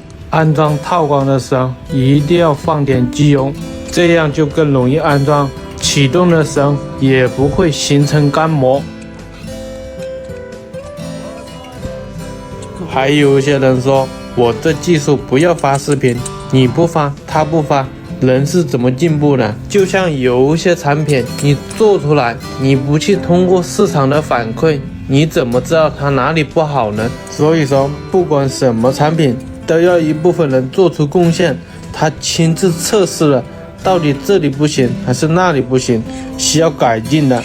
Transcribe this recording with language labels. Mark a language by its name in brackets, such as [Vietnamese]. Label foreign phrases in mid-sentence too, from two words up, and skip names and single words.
[Chinese] 安裝套缸的時候一定要放點機油，這樣就更容易安裝，啟動的時候也不會形成乾膜。還有一些人說我這技術不要發視頻，你不發他不發，人是怎麼進步的？就像有一些產品你做出來，你不去通過市場的反饋，你怎麼知道它哪裡不好呢？所以說不管什麼產品都要一部分人做出貢獻，他親自測試了到底這裡不行還是那裡不行，需要改進的。